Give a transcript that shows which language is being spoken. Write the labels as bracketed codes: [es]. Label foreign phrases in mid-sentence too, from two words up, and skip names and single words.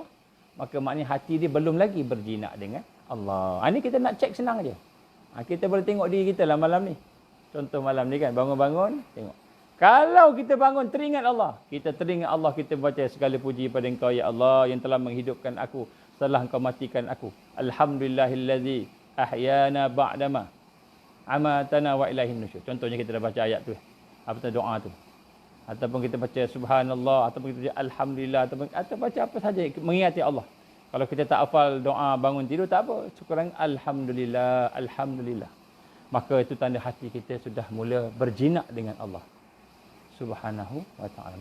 [ms] Maka maknanya hati dia belum lagi berjinak dengan Allah. Ini kita nak cek senang aja. Kita boleh tengok diri kita lah malam ni. Contoh malam ni kan, bangun-bangun, tengok. Kalau kita bangun teringat Allah, kita teringat Allah, kita baca segala puji pada Engkau ya Allah yang telah menghidupkan aku setelah Engkau matikan aku. [ar] الحمد لله الذي أحيانا بعد ما أماتنا وإليه النشور. [ms] Contohnya kita dah baca ayat tu. Apa tu doa tu? Ataupun kita baca subhanallah, ataupun kita baca alhamdulillah, atau baca apa saja mengingati Allah. Kalau kita tak hafal doa bangun tidur tak apa, sekurang alhamdulillah, alhamdulillah. Maka itu tanda hati kita sudah mula berjinak dengan Allah [ar] سبحانه وتعالى.